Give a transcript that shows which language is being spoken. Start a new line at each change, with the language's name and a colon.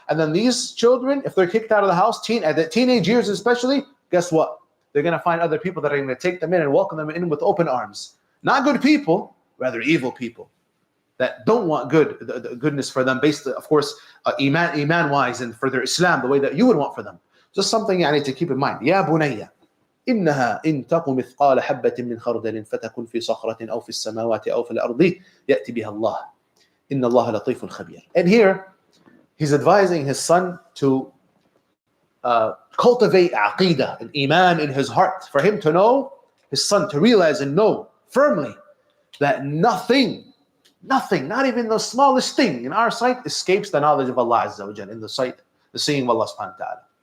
English: And then these children, if they're kicked out of the house, at the teenage years especially, guess what? They're going to find other people that are going to take them in and welcome them in with open arms. Not good people, rather evil people that don't want the goodness for them, based, of course, iman-wise and for their Islam, the way that you would want for them. Just something to keep in mind.
Arabic: Ya bunayya, إنها إن تق مثقال حبة من خردل فتكن في صخرة أو في السماوات أو في الأرض يأتي بها الله إن الله لطيف خبير.
English: And here, he's advising his son to cultivate aqeedah and iman in his heart, for him to know, his son to realize and know firmly that nothing, not even the smallest thing in our sight escapes the knowledge of Allah Azza wa Jal, in the seeing of Allah subhanahu wa ta'ala.